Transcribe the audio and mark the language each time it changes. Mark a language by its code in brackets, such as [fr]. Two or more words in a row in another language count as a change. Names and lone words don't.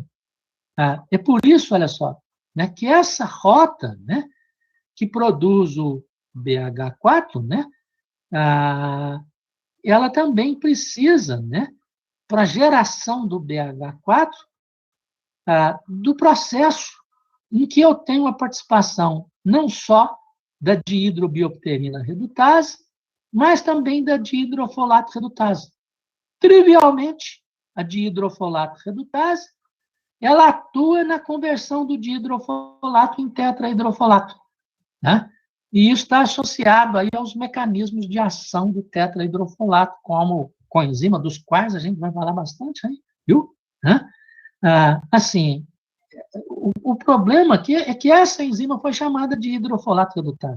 [pt] É por isso, olha só, né, que essa rota, né, que produz o BH4, né, ela também precisa, né, para a geração do BH4, do processo em que eu tenho a participação não só da dihidrobiopterina redutase, mas também da dihidrofolato redutase. Trivialmente, a dihidrofolato redutase, ela atua na conversão do dihidrofolato em tetrahidrofolato, né? E isso está associado aí aos mecanismos de ação do tetrahidrofolato, como coenzima, dos quais a gente vai falar bastante aí, viu? Assim, o problema aqui é que essa enzima foi chamada de hidrofolato redutase.